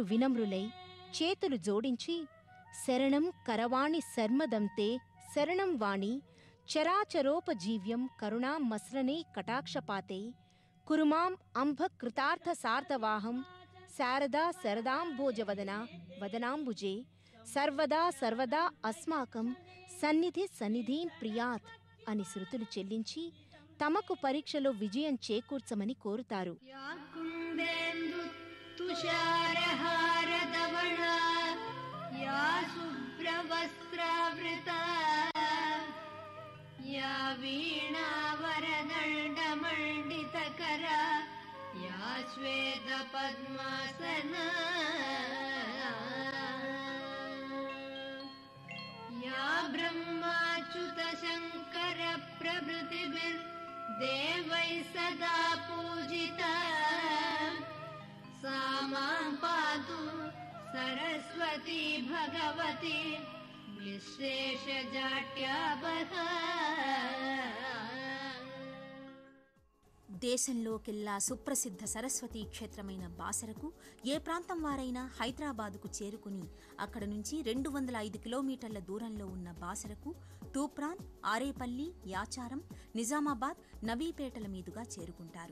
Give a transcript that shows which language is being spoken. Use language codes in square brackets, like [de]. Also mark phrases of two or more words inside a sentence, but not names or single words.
[te] వినమ్రులై చేతులు జోడించి [sa] శరణం కరవాణి శర్మదంతే శరణం వాణి చరాచరోపజీవ్యం కరుణాం మస్రనే కటాక్షపాతే కురుమాం అంభ కృతార్థ సార్థవాహం శారదా శరదాంభోజవదనా వదనాంబుజే సర్వదా సర్వదా అస్మాకం సన్నిధి సన్నిధిం ప్రియాత్ [te] అని శృతులు చెల్లించి తమకు పరీక్షలో విజయం చేకూర్చమని కోరుతారు. [sa] या वीणावरदण्डमण्डितकरा या श्वेतपद्मासना या ब्रह्माच्युतशङ्करप्रभृतिभिर्देवैः सदा पूजिता सा मां पातु सरस्वती भगवती [te] దేశంలోకెల్లా సుప్రసిద్ధ సరస్వతీ క్షేత్రమైన బాసరకు ఏ ప్రాంతం వారైనా హైదరాబాదుకు చేరుకుని అక్కడ నుంచి 205 కిలోమీటర్ల దూరంలో ఉన్న బాసరకు తూప్రాన్, ఆరేపల్లి, యాచారం, నిజామాబాద్, నవీపేటల మీదుగా చేరుకుంటారు.